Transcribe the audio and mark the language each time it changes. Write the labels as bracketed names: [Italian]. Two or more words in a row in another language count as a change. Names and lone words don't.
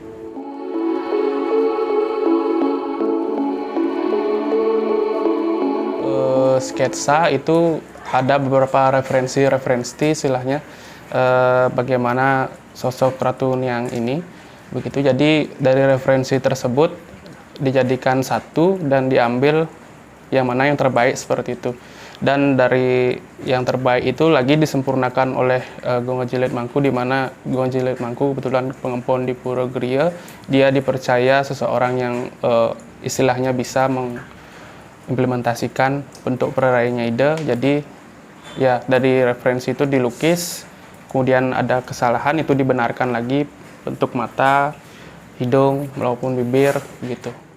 [Indonesian] Sketsa itu ada beberapa referensi istilahnya bagaimana sosok Ratu Niang ini, begitu. Jadi dari referensi tersebut dijadikan satu dan diambil yang mana yang terbaik seperti itu. Dan dari yang terbaik itu lagi disempurnakan oleh Gongojelit Mangku, di mana Gongojelit Mangku kebetulan pengempon di Pura Geria. Dia dipercaya seseorang yang istilahnya bisa mengimplementasikan bentuk perarainya ide. Jadi ya dari referensi itu dilukis, kemudian ada kesalahan itu dibenarkan lagi, bentuk mata, hidung maupun bibir, begitu.